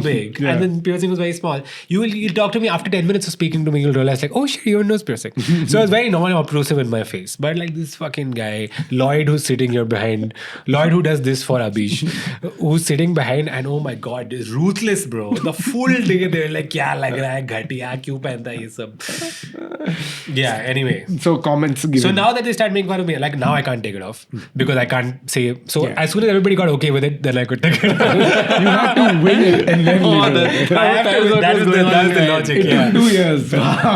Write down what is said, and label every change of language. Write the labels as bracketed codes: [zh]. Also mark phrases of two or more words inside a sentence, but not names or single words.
[en] so big, and then piercing was very small. You'll talk to me after 10 minutes of speaking to me. You'll realize like, oh shit, you have a nose piercing. So I was very non-obtrusive in my face, but like this fucking guy Lloyd, who's sitting here behind, Lloyd, who does this for Abish, who's sitting behind, and oh my god, is ruthless, bro. The full day they're like, [hi] "क्या लग रहा है, घटिया, क्यों पहनता है ये सब?" [en] Yeah. Anyway. So comments given. So now that they start making fun of me, like now I can't take it off because I can't say. So as soon as everybody got okay with it, then I could take it off. you have to win it and then leave it. I have to, that is the logic. It Yeah. took 2 years. Wow.